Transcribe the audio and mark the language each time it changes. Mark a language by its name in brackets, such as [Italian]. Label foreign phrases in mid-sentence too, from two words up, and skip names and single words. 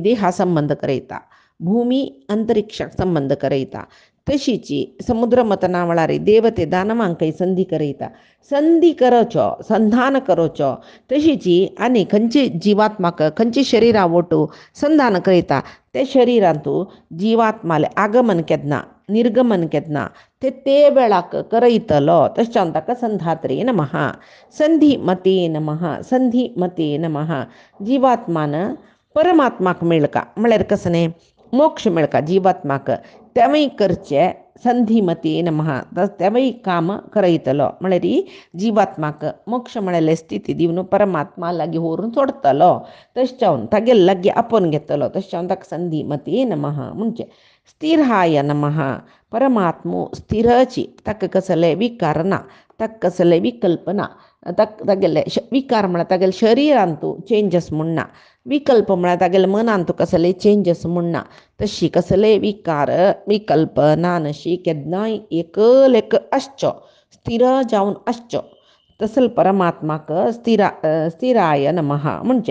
[Konkani] देहा संबंध करयता भूमी अंतरिक्षाक संबंध करयता तशीची समुद्र मतनावळारी देवते दानवांकय संधी करयता संधी करचो संधान करचो तशीची आनी खंयची जीवात्माक खंयची शरिरां वटू संधान करयता ते शरिरांतू जीवात्माले आगमन केन्ना निर्गमन केदना ते वेळाक करयतलो तशें ताका [Sanskrit] संधात्रे नमः. संधिमते नमः. संधिमते नमः. [Konkani] जिवात्मान परमात्माक मेळका म्हळ्यार कसं न्ही मोक्ष मेळका जिवात्माक तेवय करचे [Sanskrit] संधिमते नमः. [Konkani] तेवय काम करयतलो म्हळ्यार जिवात्माक मोक्ष म्हळ्यार स्थिती दिवन परमात्मा लागीं व्हरून सोडतलो तशें तागेले लागीं आपोवन घेतलो तशें ताका [Sanskrit] संधिमते नमः [Konkani] म्हणजे. [Sanskrit] स्थिराय नमः. [Konkani] परमात्मो स्थिरची ताका कसले विकार ना ताका कसले विकल्प ना तागेले विकार म्हळ्यार तागेले शरिरांतू चेंजस म्हूण ना. विकल्प म्हळ्यार तागेले मनांतू कसले चेंजस म्हूण ना. तशी कसले विकार विकल्प ना नशी केन्नाय एक आसच्यो स्थिर जावन आसच्यो तसल परमात्माक [Sanskrit] स्थिराय नमः [Konkani] म्हणजे.